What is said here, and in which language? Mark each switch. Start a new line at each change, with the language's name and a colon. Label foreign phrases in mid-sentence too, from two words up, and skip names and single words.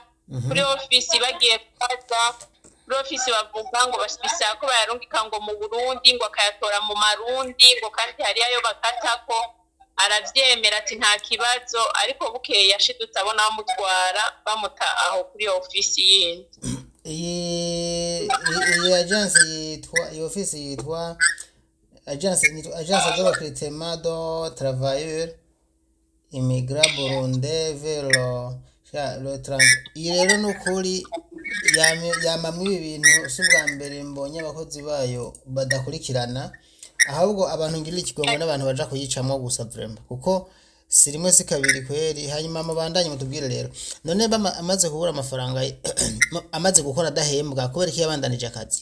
Rundi: Kuri ofisi bagiye kubaza kuri ofisi bavuga ngo basibisa ko bayarungika ngo mu Burundi ngo akayatora mu Marundi ngo kandi hari ayo bakatako aravyemera ati nta kibazo ariko bukeye yashidutse abona bamutwara bamuta aho kuri ofisi yindi. Iyi agence yitwa iyo ofisi yitwa
French: agence de recrutement de travailleurs immigrants burundais vers le transit.
Rundi: Rero nukuri yamamwe ibintu subwa mbere mbonye abakozi bayo badakurikirana ahubwo abantu ngirira ikigongo n'abantu baja kuyicamo gusa vraiment kuko si rimwe si kabiri kweri. Hanyuma mabandanye mutubwire rero none amaze kubura amafaranga amaze gukora adahembwa kubera iki yabandanije akazi?